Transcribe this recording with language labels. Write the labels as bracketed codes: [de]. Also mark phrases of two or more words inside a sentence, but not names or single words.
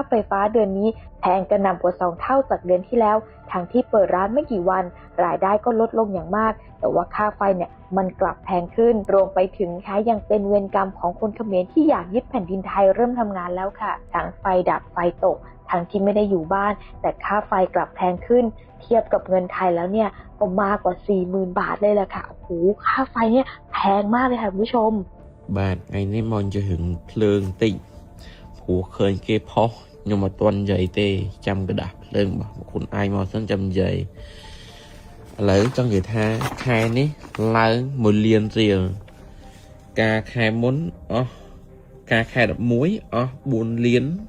[th] ไฟฟ้าเดือนนี้แพงกระหน่ำกว่า2 เท่าจากเดือนที่แล้วทั้งที่เปิดร้านไม่กี่วันรายได้ก็ลดลงอย่างมากแต่ว่าค่าไฟเนี่ยมันกลับแพงขึ้นรวมไปถึงค่ะยังเป็นเวรกรรมของคนเขมรที่อยากยึดแผ่นดินไทยเริ่มทำงานแล้วค่ะทั้งไฟดับไฟตกทั้งที่ไม่ได้อยู่บ้านแต่ค่าไฟกลับแพงขึ้นเทียบกับเงินไทยแล้วเนี่ยก็มากกว่า 40,000 บาทเลยแหละค่ะโอ้โหค่าไฟเนี่ยแพงมากเลยค่ะคุณผู้ชม [km] បាទថ្ងៃនេះមកនិយាយរឿងភ្លើងតិចព្រោះឃើញគេផុសខ្ញុំអត់ទាន់និយាយទេចាំกระดาษភ្លើងរបស់ខ្លួនឯងមកសិនចាំនិយាយឥឡូវចង់និយាយថាខែនេះឡើង1 លានរៀលការខែមុនអស់ការខែ11អស់4 លាន